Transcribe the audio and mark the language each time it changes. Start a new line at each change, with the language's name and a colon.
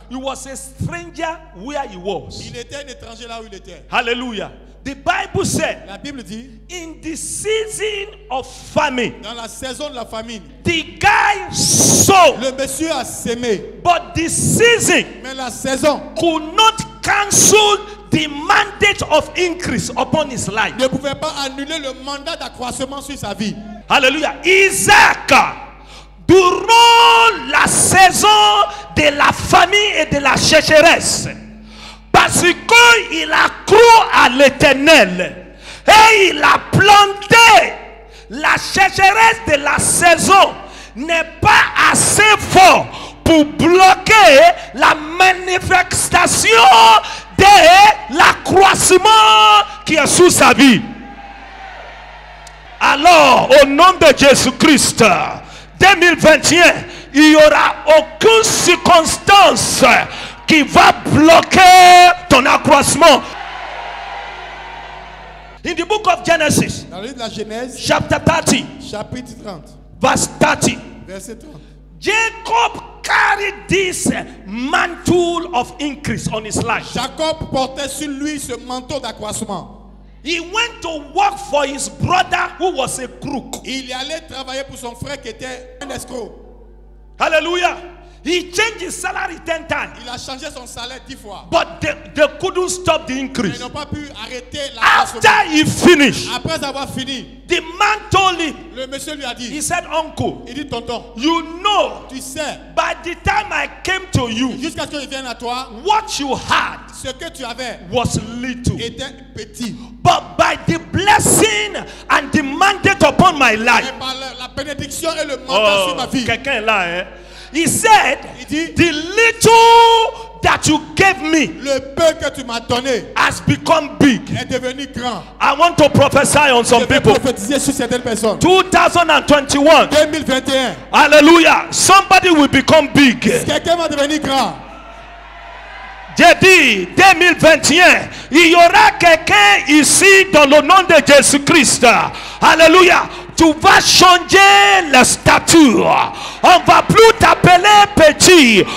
English: He was a stranger where he was.
French: Il était un étranger là où il était.
English: Hallelujah. The Bible said,
French: La Bible dit,
English: in the season of famine,
French: dans la saison de la famine,
English: the guy sowed,
French: le monsieur a sémé.
English: but the season
French: Mais la saison
English: could not cancel the mandate of increase upon his life.
French: ne pouvait pas annuler le mandat d'accroissement sur sa vie. Hallelujah. Isaac, durant la saison de la famine et de la sécheresse, parce qu'il a cru à l'Éternel et il a planté, la sécheresse de la saison n'est pas assez fort pour bloquer la manifestation de l'accroissement qui est sous sa vie. Alors, au nom de Jésus-Christ, 2021, il n'y aura aucune circonstance qui va bloquer ton accroissement.
English: In the book of Genesis,
French: Dans le livre de la Genèse,
English: chapter 30,
French: chapitre 30,
English: verse 30,
French: verset 30.
English: Jacob carried this mantle of increase on his life.
French: Jacob portait sur lui ce manteau d'accroissement.
English: He went to work for his brother who was a crook.
French: Il est allé travailler pour son frère qui était un escroc. Hallelujah.
English: He changed his salary 10 times.
French: Il a changé son salaire 10 fois.
English: But they couldn't stop the
French: Mais
English: increase.
French: ils n'ont pas pu arrêter l'accroissement.
English: After he finished,
French: Après avoir fini,
English: the man told him,
French: le monsieur lui a
English: he
French: dit,
English: said, Uncle,
French: il dit tonton,
English: you know,
French: tu sais,
English: by the time I came to you,
French: jusqu'à ce que je vienne à toi,
English: what you had
French: ce que tu avais
English: was little.
French: était petit.
English: But by the blessing and the mandate upon my life,
French: Et par la bénédiction et le mandat sur ma vie, quelqu'un est là, hein?
English: He said,
French: il dit,
English: the little that you gave me
French: le peu que tu m'as donné
English: has become big.
French: est devenu grand.
English: I want to prophesy on
French: Je
English: some
French: vais
English: people.
French: prophétiser sur certaines personnes.
English: 2021,
French: 2021,
English: hallelujah, somebody will become big.
French: quelqu'un va devenir grand. J'ai dit 2021, il y aura quelqu'un ici dans le nom de Jésus-Christ. Alléluia. Tu vas changer la stature. On va plus t'appeler petit.